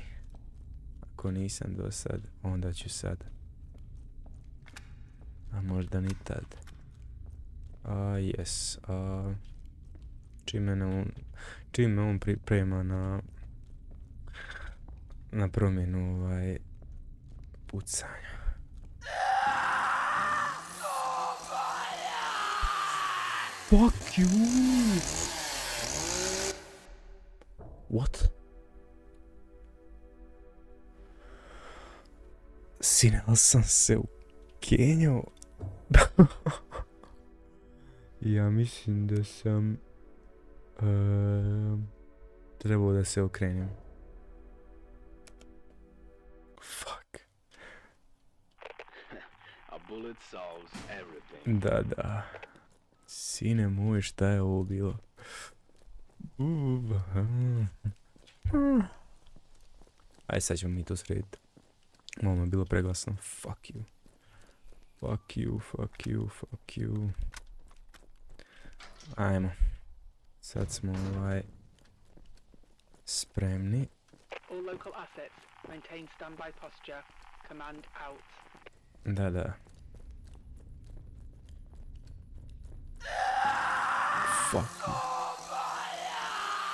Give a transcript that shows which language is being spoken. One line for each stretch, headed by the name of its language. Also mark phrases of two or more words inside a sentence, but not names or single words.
Bosnian: Ako nisam do sad, onda ću sad. A možda ni tad. Yes. Čim me on priprema na promjenu pucanja.
English: Fuck you! What?
Bosnian: Sine, ali sam se ukenjao. Ja mislim da sam trebao da se okrenem.
English: Fuck. A bullet solves everything.
Bosnian: Da. Sine moj, šta je ovo bilo? Aj, sad ćemo mi to srediti. Malo je bilo preglasno.
English: Fuck you.
Bosnian: Ajmo. Sad smo spremni.
English: All local assets, maintain standby posture, command out. Da. Fuck you.